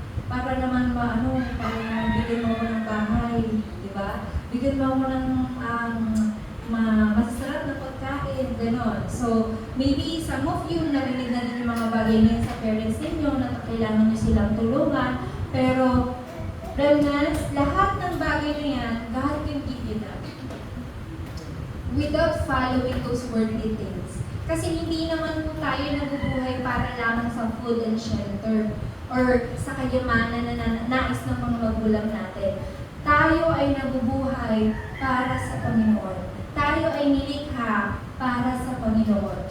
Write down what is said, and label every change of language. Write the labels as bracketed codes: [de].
[tl] Para naman para bigyan mo ko ng bahay, di ba? Bigyan mo ko ng masasarap na pagkain, gano'n. [en] So, maybe some of you [tl] narinig na din yung mga bagay ngayon sa parents ninyo na kailangan nyo silang tulungan. Pero, Remnants, lahat ng bagay na yan, [en] God can give you that. Without following those worldly things. [tl] Kasi hindi naman po tayo nabubuhay para lamang sa [en] food and shelter [tl] or sa kayamanan na nais ng mga magulang natin. Tayo ay nabubuhay para sa Panginoon. Tayo ay nilikha para sa Panginoon.